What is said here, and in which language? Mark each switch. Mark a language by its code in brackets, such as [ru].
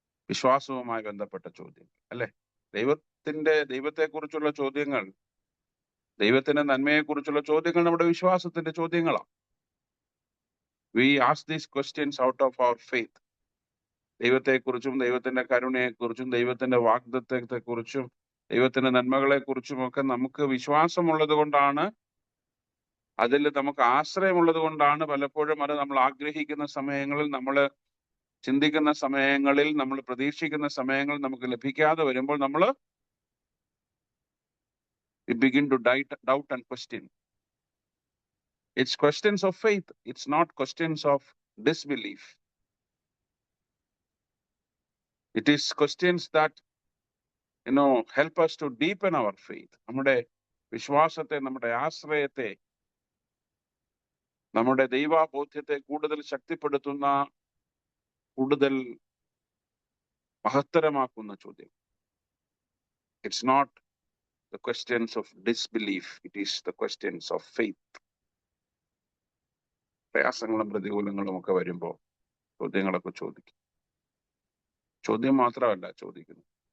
[ml] വിശ്വാസവുമായി ബന്ധപ്പെട്ട ചോദ്യങ്ങൾ, അല്ലെ? ദൈവത്തെക്കുറിച്ചുള്ള ചോദ്യങ്ങൾ, ദൈവത്തിന്റെ നന്മയെക്കുറിച്ചുള്ള ചോദ്യങ്ങൾ നമ്മുടെ വിശ്വാസത്തിന്റെ ചോദ്യങ്ങളാണ്. [en] We ask these questions out of our faith. [ml] ദൈവത്തെക്കുറിച്ചും ദൈവത്തിന്റെ കരുണയെക്കുറിച്ചും ദൈവത്തിന്റെ വാഗ്ദത്തത്തെക്കുറിച്ചും ദൈവത്തിന്റെ നന്മകളെക്കുറിച്ചും ഒക്കെ നമുക്ക് വിശ്വാസമുള്ളത് കൊണ്ടാണ്, അതിൽ നമുക്ക് ആശ്രയമുള്ളത് കൊണ്ടാണ് പലപ്പോഴും അത് നമ്മൾ ആഗ്രഹിക്കുന്ന സമയങ്ങളിൽ, നമ്മൾ ചിന്തിക്കുന്ന സമയങ്ങളിൽ, നമ്മൾ പ്രതീക്ഷിക്കുന്ന സമയങ്ങളിൽ നമുക്ക് ലഭിക്കാതെ വരുമ്പോൾ നമ്മൾ [en] we begin to doubt and question. It's questions of faith. It's not questions of disbelief. It is questions that help us to deepen our faith. [ml] നമ്മുടെ വിശ്വാസത്തെ, നമ്മുടെ ആശ്രയത്തെ, നമ്മുടെ ദൈവബോധ്യത്തെ കൂടുതൽ ശക്തിപ്പെടുത്തുന്ന, കൂടുതൽ മഹത്തരമാക്കുന്ന ചോദ്യം. [en] It's not the questions of disbelief. It is the questions of faith. [ml] പ്രയാസങ്ങളും പ്രതികൂലങ്ങളും ഒക്കെ വരുമ്പോൾ ചോദ്യങ്ങളൊക്കെ ചോദിക്കും. ചോദ്യം മാത്രമല്ല ചോദിക്കുന്നു.